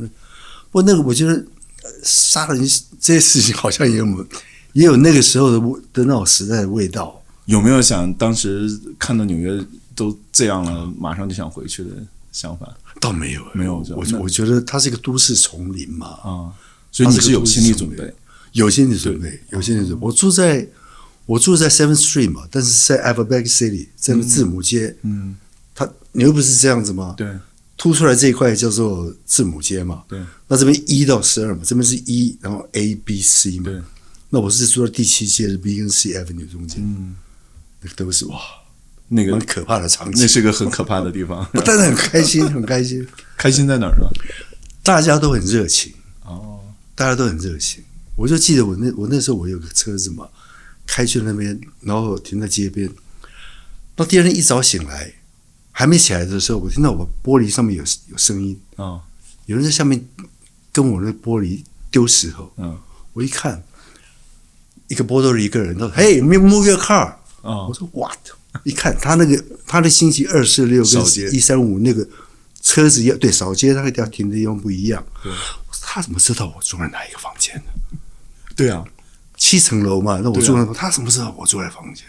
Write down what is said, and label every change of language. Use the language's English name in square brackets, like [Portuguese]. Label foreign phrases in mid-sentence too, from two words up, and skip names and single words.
[Chinese] 不過那個我覺得殺人這些事情好像也有那個時候的那種時代的味道。有沒有想當時看到紐約都這樣了，馬上就想回去的想法？倒沒有，沒有。我覺得它是一個都市叢林嘛，所以你是有心理準備，有心理準備。我住在 7th Street 嘛，但是在 Alphabet City，在那字母街，它紐約不是這樣子嗎？對，凸出來這一塊叫做字母街嘛，對。那這邊1到12嘛，這邊是1，然後 A、B、C 嘛，對。那我是住在第7街的 B 跟 C Avenue 中間，那個都是哇，那個很可怕的場景，那是個很可怕的地方。但是很開心，很開心。開心在哪兒呢？大家都很熱情大家都很熱情。我就記得我那時候我有個車子嘛，開去那邊，然後停在街邊。到第二天一早醒來，還沒起來的時候，我聽到我玻璃上面有聲音有人在下面跟我那玻璃丟石頭。我一看，一個波多黎各人，他說 ： [English] “Hey, move your car。” [Chinese] 我說 ：“What？” 一看他的星期2、4、6跟1、3、5那個車子對掃街，他要停的地方不一樣。他怎麼知道我住在哪一個房間呢？對啊，7層樓嘛，那我住在他怎麼知道我住在房間？